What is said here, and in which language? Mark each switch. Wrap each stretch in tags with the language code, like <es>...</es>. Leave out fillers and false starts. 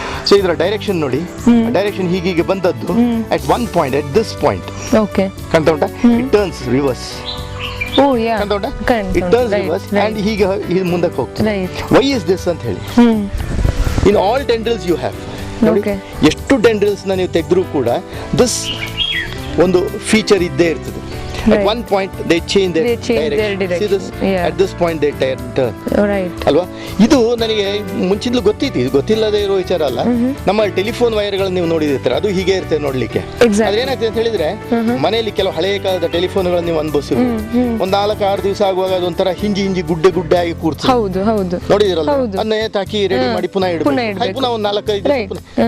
<kn>So ಇದರ direction ನೋಡಿ, direction ಹೀಗೀಗೆ ಬಂದದ್ದು</kn> <en>at one point, at this point</en> <kn>ಕಾಣ್ತಾ ಉಂಟಾ,</kn> <en>It turns reverse.</en> <kn>ಕಾಣ್ತಾ ಉಂಟಾ,</kn> <en>it turns reverse and</en> <kn>ಹೀಗೆ ಮುಂದಕ್ಕೆ ಹೋಗ್ತದೆ.</kn> <en>why is this</en> <kn>ಅಂತ ಹೇಳಿ,</kn> <en>in all tendrils you have</en> <kn>ನೋಡಿ, ಎಷ್ಟು ಟೆಂಡ್ರಿಲ್ಸ್ನ ನೀವು ತೆಗೆದ್ರೂ ಕೂಡ ದಿಸ್ ಒಂದು ಫೀಚರ್ ಇದ್ದೇ ಇರ್ತದೆ.</kn> <en>At one point they change their direction. See this? At this point they turn. ಅಲ್ವಾ?</en> <kn>ಇದು ನನಗೆ ಮುಂಚಿಂದಲೂ ಗೊತ್ತಿತ್ತು, ಇದು ಗೊತ್ತಿಲ್ಲದೆ ಇರೋ ವಿಚಾರ ಅಲ್ಲ. ನಮ್ಮ ಟೆಲಿಫೋನ್ ವೈರ್ಗಳನ್ನು ನೀವು ನೋಡಿದಿರ್ತಾರೆ, ಅದು ಹೀಗೆ ಇರ್ತದೆ ನೋಡ್ಲಿಕ್ಕೆ. ಅದೇನಾಗ್ತದೆ ಅಂತ ಹೇಳಿದ್ರೆ, ಮನೆಯಲ್ಲಿ ಕೆಲವು ಹಳೆಯ ಕಾಲದ ಟೆಲಿಫೋನ್ಗಳನ್ನು ನೀವು ಅನುಭವಿಸಿದ್ರು, ಒಂದು 4-6 ದಿವಸ ಆಗುವಾಗ ಅದೊಂಥರ ಹಿಂಜಿ ಗುಡ್ಡೆ ಆಗಿ ಕೂರ್ತು ನೋಡಿದಿರಲ್ಲ, ಅದನ್ನ ತಾಕಿ ರೆಡಿ ಮಾಡಿ ಪುನಃ ಇಡಬೇಕು, ಪುನಃ ಒಂದು 4-5 ದಿವಸ.</kn>